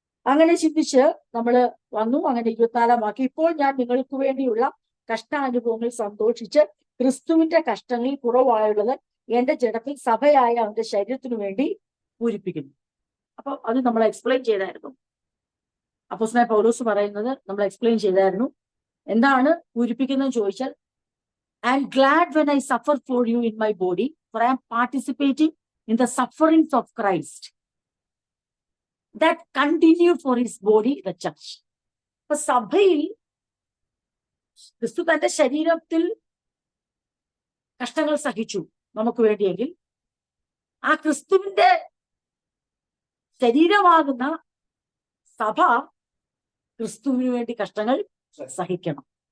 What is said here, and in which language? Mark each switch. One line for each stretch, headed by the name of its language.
Malayalam: അങ്ങനെ ചിന്തിച്ച് നമ്മൾ വന്നു. അങ്ങനെ 24 വാക്യം, ഇപ്പോൾ ഞാൻ നിങ്ങൾക്ക് വേണ്ടിയുള്ള കഷ്ടാനുഭവങ്ങളിൽ സന്തോഷിച്ച് ക്രിസ്തുവിന്റെ കഷ്ടങ്ങളിൽ കുറവായുള്ളത് എന്റെ ജഡത്തിൽ സഭയായ അവന്റെ ശരീരത്തിനു വേണ്ടി പൂരിപ്പിക്കുന്നു. അപ്പൊ അത് നമ്മൾ എക്സ്പ്ലെയിൻ ചെയ്തായിരുന്നു. അപ്പോസ്തലൻ പൗലോസ് പറയുന്നത് നമ്മൾ എക്സ്പ്ലെയിൻ ചെയ്തായിരുന്നു. എന്താണ് പൂരിപ്പിക്കുന്നതെന്ന് ചോദിച്ചാൽ,
English: I am glad when I suffer for you in my body, for I am participating in the sufferings of Christ that continue for his body, the church.
Malayalam: അപ്പൊ സഭയിൽ ക്രിസ്തു തന്റെ ശരീരത്തിൽ കഷ്ടങ്ങൾ സഹിച്ചു നമുക്ക് വേണ്ടിയെങ്കിൽ ആ ക്രിസ്തുവിന്റെ ശരീരമാകുന്ന സഭ ക്രിസ്തുവിന് വേണ്ടി കഷ്ടങ്ങൾ സഹിക്കണം.